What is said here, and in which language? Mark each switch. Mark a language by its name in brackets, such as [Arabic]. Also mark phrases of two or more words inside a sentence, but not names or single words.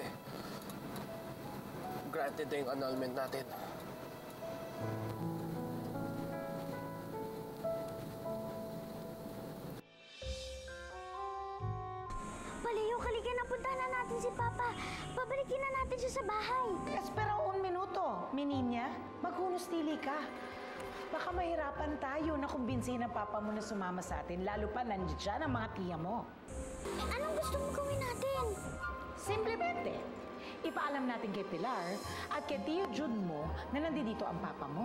[Filipino] Granted na yung annulment natin. Baliw, halika na, puntahan na natin si Papa. Pabalikin na natin siya sa bahay. [Spanish] Espera un minuto, [Filipino] Mininya. Maghunos-tili ka. Baka mahirapan tayo na kumbinsihin ang papa mo na sumama sa atin, lalo pa nandiyan ang mga tiya mo. Eh, anong gusto mo gawin natin? Simplemente, ipaalam natin kay Pilar at kay Tio Jude mo na nandito ang papa mo.